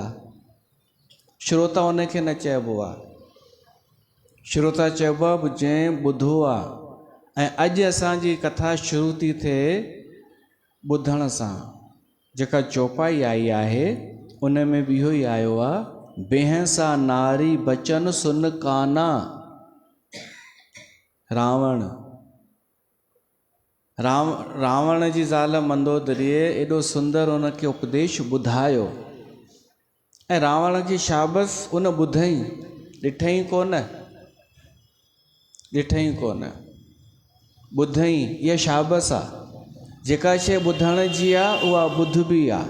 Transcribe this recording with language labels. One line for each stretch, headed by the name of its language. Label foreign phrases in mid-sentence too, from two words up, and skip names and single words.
Sindhi: श्रोता उनखे न चइबो आहे। श्रोता चइबो आहे जंहिं ॿुधो आहे। ऐं अॼु असांजी कथा शुरू थी थिए ॿुधण सां। जेका चौपाई आई आहे उन में बि इहो ई आयो आहे,
Awadhi: बेहसा नारी बचन सुन काना।
Sindhi: रावण जी ज़ाल मंदोदरीअ एॾो सुंदर उनखे उपदेश ॿुधायो ऐं रावण खे शाबस उन ॿुधई, ॾिठई कोन, ॿुधई। इहा शाबस आहे। जेका शइ ॿुधण जी आहे उहा ॿुध बि आहे।